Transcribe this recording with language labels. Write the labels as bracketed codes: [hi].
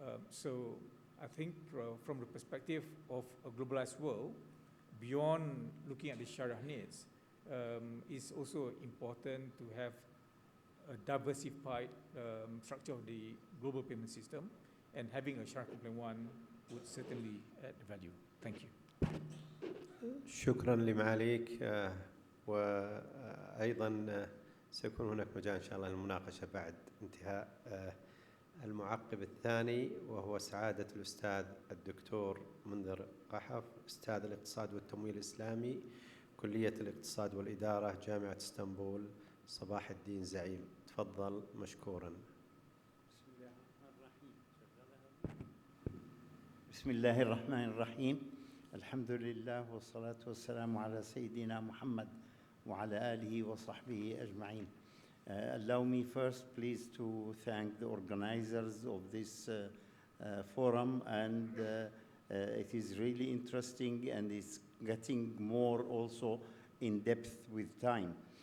[en] So I think from the perspective of a globalized world, beyond looking at the Sharia needs, it's also important to have a diversified structure of the global payment system, and having a Sharia-compliant one would certainly add value. Thank you. [ar] شكرا لمعاليك، وأيضا سيكون هناك مجال إن شاء الله للمناقشة بعد انتهاء المعقب الثاني، وهو سعادة الأستاذ الدكتور منذر قحف، أستاذ الاقتصاد والتمويل الإسلامي، كلية الاقتصاد والإدارة، جامعة اسطنبول، صباح الدين زعيم. تفضل مشكورا. بسم الله الرحمن الرحيم. الحمد لله والصلاة والسلام على سيدنا محمد وعلى آله وصحبه أجمعين. [en] Allow me first, please, to thank the organizers of this forum, and it is really interesting, and it's getting more also in depth with time.